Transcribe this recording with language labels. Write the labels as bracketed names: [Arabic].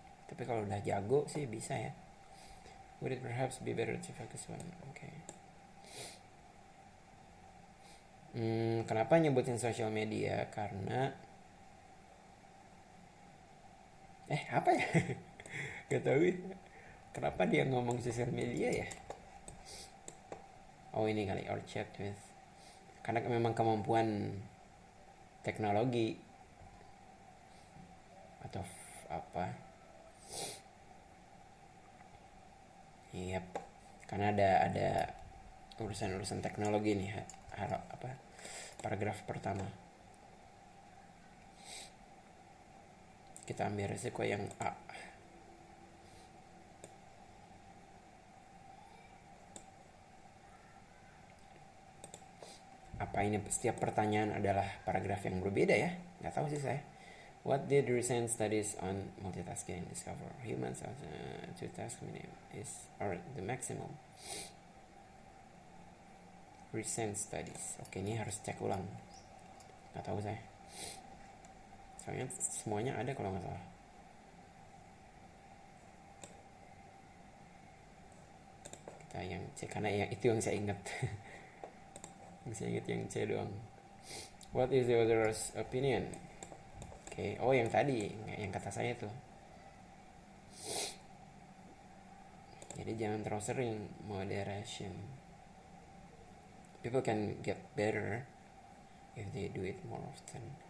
[Indonesian] Tapi kalau udah jago sih bisa ya. [English] Would it perhaps be better to focus on? Okay. [Indonesian] Kenapa nyebutin social media? Karena apa ya? Gak tahu ya. Kenapa dia ngomong social media ya? Oh ini kali, [English] or chat with. [Indonesian] Karena memang kemampuan teknologi atau apa. Yep. karena ada urusan teknologi nih, paragraf pertama. Kita ambil resiko yang A. Apa ini setiap pertanyaan adalah paragraf yang berbeda ya? Nggak tahu sih saya. [English] What did recent studies on multitasking discover? Humans have to task minimum is or the maximum. Recent studies. [Indonesian] Oke, ini harus cek ulang. Nggak tahu saya. Soalnya semuanya ada kalau nggak salah. Kita yang C, karena yang itu yang saya ingat. Yang saya ingat yang C doang. [English] What is the other's opinion? [Indonesian] Oke, oh yang tadi, yang kata saya tuh. Jadi jangan terlalu sering, [English] moderation. People can get better if they do it more often.